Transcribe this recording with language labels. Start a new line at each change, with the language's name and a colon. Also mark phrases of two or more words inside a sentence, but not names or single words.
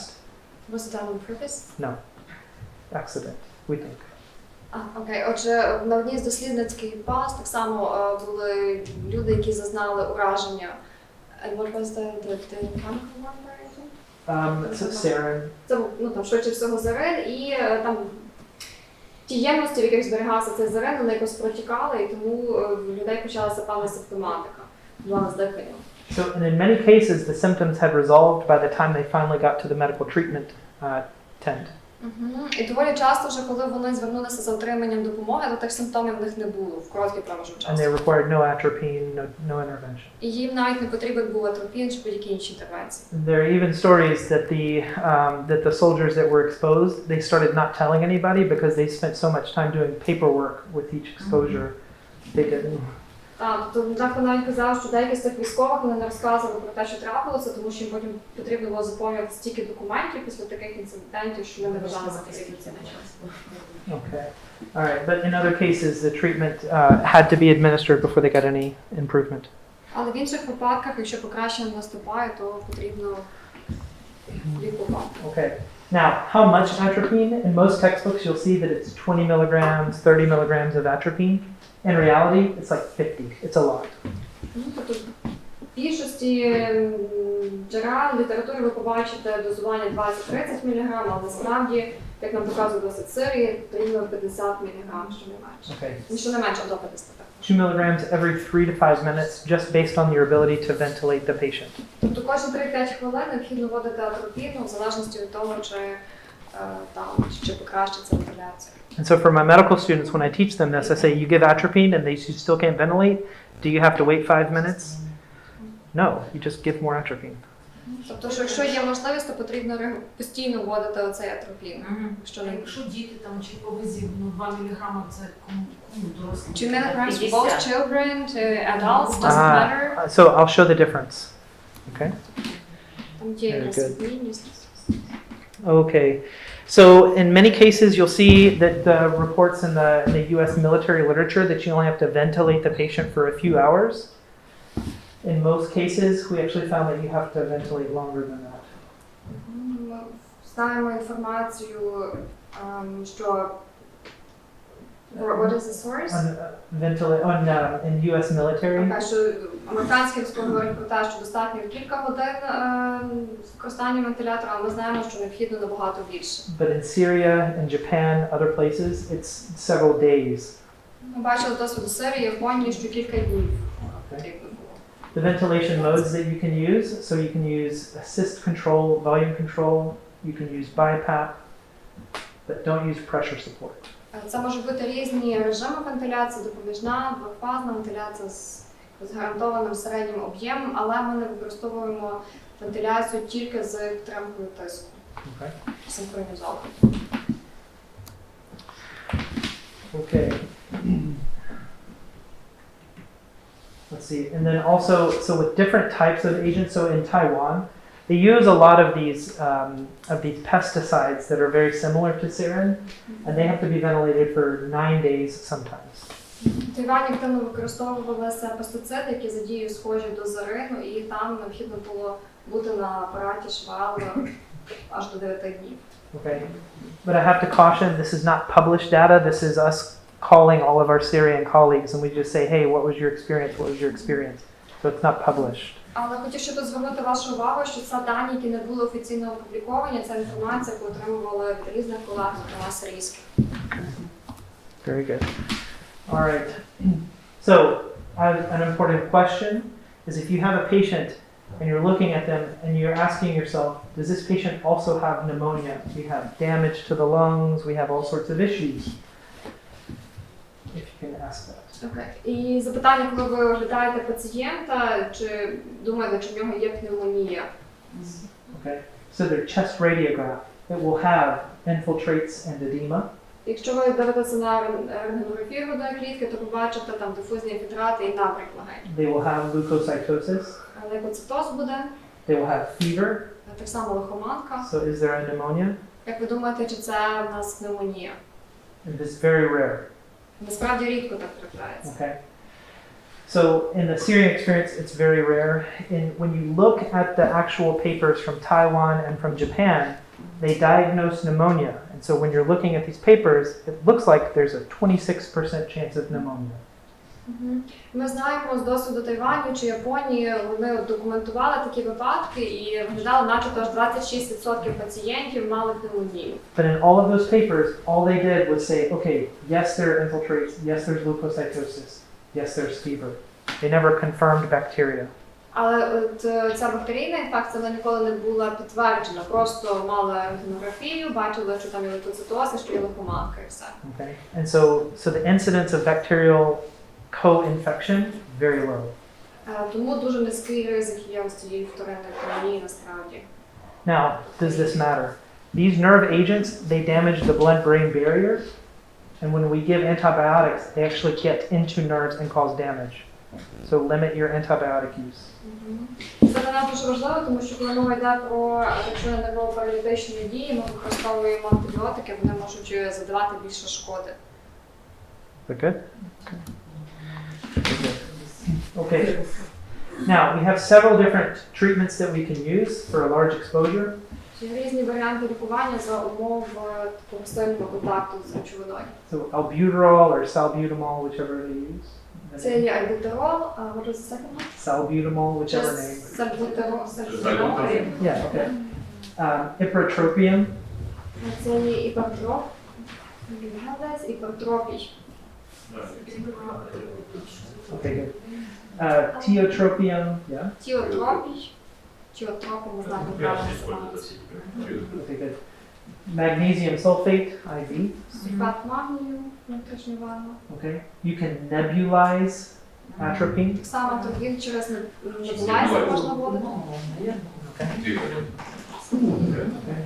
English: Was it done on purpose? No. Accident, we think.
Ukrainian: Окей, отже, на одній з дослідницьких баз так само були люди, які зазнали ураження.
English: And what was the chemical one? It's sarin.
Ukrainian: Це там швидше всього зарин, і там ті ємності, в яких зберігався цей зарин, вони якось протікали, і тому в людей почалася певна симптоматика, була з диханням.
English: So, and in many cases, the symptoms had resolved by the time they finally got to the medical treatment tent.
Ukrainian: І доволі часто вже, коли вони звернулися за отриманням допомоги, то тих симптомів в них не було в короткий проміжок
English: And
Ukrainian: часу.
English: they required no atropine, no intervention.
Ukrainian: І їм навіть не потрібен був атропін чи будь-які інші інтервенції.
English: There are even stories that the soldiers that were exposed, they started not telling anybody because they spent so much time doing paperwork with each exposure. They didn't.
Ukrainian: Так, тобто дехто навіть казав, що деякі з цих військових вони не розказували про те, що трапилося, тому що їм потім потрібно було заповнювати стільки документів після таких інцидентів, що вони не вважали за потрібне це.
English: Okay. All right. But in other cases, the treatment had to be administered before they got any improvement.
Ukrainian: Але в інших випадках, якщо покращення наступає, то потрібно лікувати.
English: Okay. Now, how much atropine? In most textbooks, you'll see that it's 20 milligrams, 30 milligrams of atropine. In reality, it's like 50. It's a lot.
Ukrainian: Тобто в більшості джерел літератури ви побачите дозування 20-30 мг, але насправді, як нам показує досвід Сирії, потрібно 50 мг, що не менше.
English: Okay.
Ukrainian: Що не менше, а до 50.
English: 2 milligrams every 3 to 5 minutes, just based on your ability to ventilate the patient.
Ukrainian: Тобто кожні 3-5 хвилин необхідно вводити атропіну, в залежності від того, чи покращиться вентиляція.
English: And so for my medical students, when I teach them this, I say, you give atropine and you still can't ventilate. Do you have to wait 5 minutes? No, you just give more atropine.
Ukrainian: Тобто, що якщо є можливість, то потрібно постійно вводити оцей атропін. Якщо діти там чи по вазі, 2 мг це кому дорослі.
English: 2 milligrams for both children to adults, doesn't matter. So I'll show the difference. Okay.
Ukrainian: Там є якась
English: Very good.
Ukrainian: відмінність.
English: Okay. So in many cases, you'll see that the reports in the U.S. military literature that you only have to ventilate the patient for a few hours. In most cases, we actually found that you have to ventilate longer than that.
Ukrainian: Ми знаємо інформацію, що
English: what is the source? In U.S. military.
Ukrainian: Така, що американські військові говорять про те, що достатньо кілька годин використання вентилятора, але ми знаємо, що необхідно набагато більше.
English: But in Syria, in Japan, other places, it's several days.
Ukrainian: Ми бачили досвід Сирії, Японії, що кілька днів потрібно було.
English: The ventilation modes that you can use, so you can use assist control, volume control, you can use BiPAP, but don't use pressure support.
Ukrainian: Це можуть бути різні режими вентиляції, допоміжна, двохфазна вентиляція з гарантованим середнім об'ємом, але ми не використовуємо вентиляцію тільки з підтримкою тиску.
English: Okay.
Ukrainian: Синхронізовано.
English: Okay. Let's see, and then also, so with different types of agents, so in Taiwan, they use a lot of these pesticides that are very similar to sarin, and they have to be ventilated for 9 days sometimes.
Ukrainian: В Тайвані активно використовувалися пестициди, які за дією схожі до зарину, і там необхідно було бути на апараті ШВЛ аж до 9 днів.
English: Okay, but I have to caution, this is not published data, this is us calling all of our Syrian colleagues and we just say, hey, what was your experience, what was your experience? So it's not published.
Ukrainian: Але хотів ще тут звернути вашу увагу, що це дані, які не були офіційно опубліковані, це інформація, яку отримували від різних колег, зокрема сирійських.
English: Very good. All right. So an important question is if you have a patient and you're looking at them and you're asking yourself, does this patient also have pneumonia? We have damage to the lungs, we have all sorts of issues. If you can ask that. Okay.
Ukrainian: І запитання, коли ви оглядаєте пацієнта, чи думаєте, чи в нього є пневмонія?
English: Okay. So their chest radiograph, it will have infiltrates and edema.
Ukrainian: Якщо ви дивитеся на рентгенографію грудної клітки, то побачите там дифузні інфільтрати і набряк легень.
English: They will have leukocytosis.
Ukrainian: Лейкоцитоз буде,
English: They will have fever.
Ukrainian: так само лихоманка.
English: So is there a pneumonia?
Ukrainian: Як ви думаєте, чи це в нас пневмонія?
English: And this is very rare.
Ukrainian: Насправді рідко так трапляється.
English: Okay. So in the Syrian experience, it's very rare. When you look at the actual papers from Taiwan and from Japan, they diagnose pneumonia. And so when you're looking at these papers, it looks like there's a 26% chance of pneumonia.
Ukrainian: Ми знаємо з досвіду Тайваню чи Японії, вони документували такі випадки і виглядало, начебто аж 26% пацієнтів мали пневмонію.
English: But in all of those papers, all they did was say, okay, yes, there are infiltrates, yes, there's leukocytosis, yes, there's fever. They never confirmed bacteria.
Ukrainian: Але от ця бактерійна інфекція вона ніколи не була підтверджена. Просто мали рентгенографію, бачили, що там є лейкоцитоз, що є лихоманка і все.
English: Okay, and so the incidence of bacterial co-infection very low.
Ukrainian: Тому дуже низький ризик є ось цієї вторинної пневмонії насправді.
English: Now, does this matter? These nerve agents, they damage the blood-brain barrier, and when we give antibiotics, they actually get into nerves and cause damage. So limit your antibiotic use.
Ukrainian: Це для нас дуже важливо, тому що коли мова йде про якщо нервово-паралітичні дії, ми використовуємо антибіотики, вони можуть завдавати більше шкоди.
English: Is that good? Okay. Now, we have several different treatments that we can use for a large exposure.
Ukrainian: Є різні варіанти лікування за умов такого сильного контакту з речовиною.
English: So albuterol or salbutamol, whichever they use.
Ukrainian: Це є альбутерол,
English: what was the second one? Salbutamol, whichever name.
Ukrainian: Сальбутерол.
English: Yeah, okay. Ipratropium.
Ukrainian: Це є іпертроп. Іпертропій.
English: Okay, good. Tiotropium, yeah.
Ukrainian: Тіотропій. Тіотропом, не знаю, як правильно називається.
English: Okay, good. Magnesium sulfate, IV.
Ukrainian: Сульфат магнію, внутрішня ванна.
English: Okay. You can nebulize atropine.
Ukrainian: Так само тоді через небулайзер можна вводити.
English: Okay. Okay.